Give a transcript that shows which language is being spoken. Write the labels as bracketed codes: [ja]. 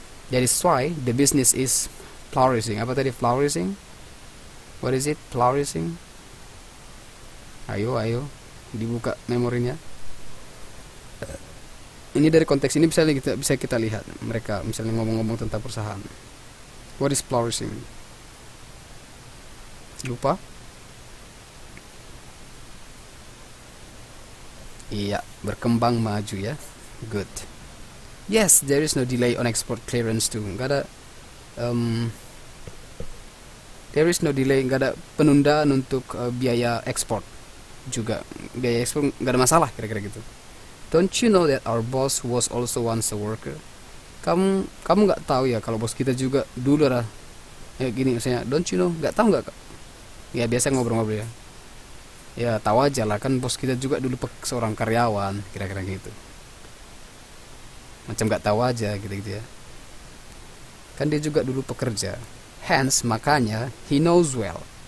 [en] That is why the business is flourishing. [id] Apa tadi [en] flourishing? What is it? Flourishing? Ayo. [id] dibuka memorinya. Ini dari konteks ini bisa kita lihat mereka misalnya ngomong-ngomong tentang perusahaan. [en] What is flourishing? [id] Lupa? Iya, berkembang maju ya. Good. [en] Yes, there is no delay on export clearance too. [id] Nggak ada [en] there is no delay, [id] nggak ada penundaan untuk biaya ekspor juga. Biaya ekspor nggak ada masalah kira-kira gitu. [en] Don't you know that our boss was also once a worker? [id] Kamu nggak tahu ya kalau bos kita juga dulu lah. Ya gini misalnya, [en] don't you know? [id] Nggak tahu nggak? Ya biasa ngobrol-ngobrol ya. Ya tahu aja lah kan bos kita juga dulu seorang karyawan, kira-kira gitu. Macam nggak tahu aja gitu-gitu ya. Kan dia juga dulu pekerja. [en] Hence makanya he knows well.